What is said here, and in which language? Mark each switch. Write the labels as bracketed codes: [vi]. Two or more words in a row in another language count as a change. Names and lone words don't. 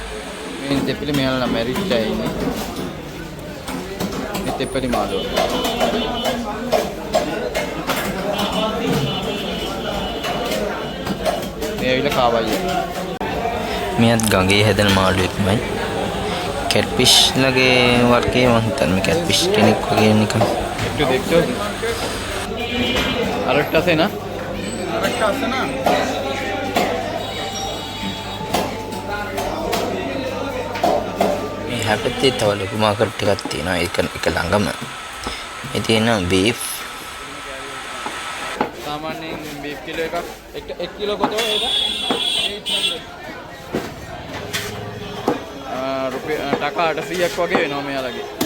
[si] මේ දෙපිලි මෙයාලා නම් මැරිච්චා ඉන්නේ. මේ දෙපිලි මාළුව. මේ ඇවිල්ලා කාවයියෝ. මෙයත් ගඟේ හැදෙන මාළුවෙක්මයි. කැට්ෆිෂ් ලගේ වර්ගයේ මම හිතන්නේ මේ කැට්ෆිෂ් කෙනෙක් වගේ නිකන්. [bn] একটু দেখছো আরেকটা আছে না [si] මේ හැපෙත්තේ තව ලොකු මාකට් ටිකක් තියෙනවා. ඒක ළඟම. මේ තියෙන බීෆ් සාමාන්‍යයෙන් බීෆ් කිලෝ එකක් 1 කිලෝ කොතෝ ඒක 800 රුපියල් ටකා 800ක් වගේ වෙනවා මෙයාලගේ.